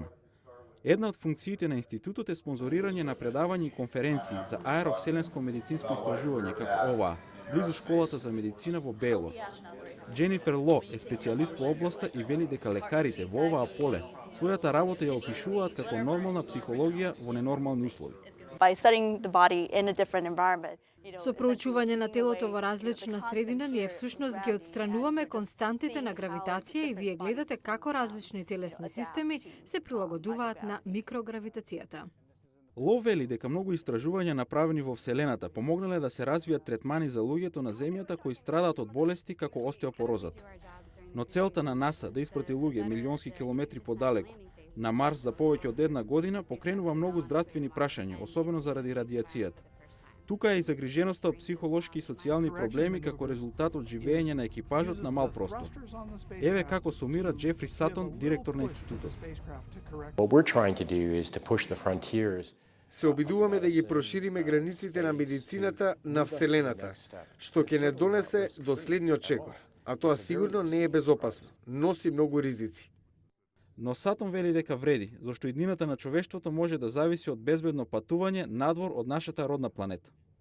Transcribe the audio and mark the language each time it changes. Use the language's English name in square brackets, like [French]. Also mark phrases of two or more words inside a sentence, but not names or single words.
[Macedonian] Една од функциите на институтот е спонзорирање на предавања и конференции за аеровселенско медицинско истражување како ова, близу школата за медицина во Бейлор. Дженифер Ло е специјалист во областа и вели дека лекарите во оваа поле својата работа ја опишуваат како нормална психологија во ненормални услови. [English] By studying the body in a different environment. [Macedonian] Со проучување на телото во различна средина, ние всушност ги отстрануваме константите на гравитација и вие гледате како различни телесни системи се прилагодуваат на микрогравитацијата. Ло вели дека многу истражувања направени во Вселената помогнале да се развијат третмани за луѓето на Земјата кои страдаат од болести како остеопорозата. Но целта на НАСА да испрати луѓе милионски километри подалеку на Марс за повеќе од една година покренува многу здравствени прашања, особено заради радиацијата. Тука е и загриженоста од психолошки и социјални проблеми како резултат од живење на екипажот на мал простор. Еве како сумира Джефри Сатон, директор на институтот. [English] What we're trying to do is to push the frontiers. [Macedonian] Се обидуваме да ги прошириме границите на медицината на Вселената, што ќе не донесе до следниот чекор, а тоа сигурно не е безопасно, носи многу ризици. Но Сатон вели дека вреди, зашто иднината на човештвото може да зависи од безбедно патување надвор од нашата родна планета.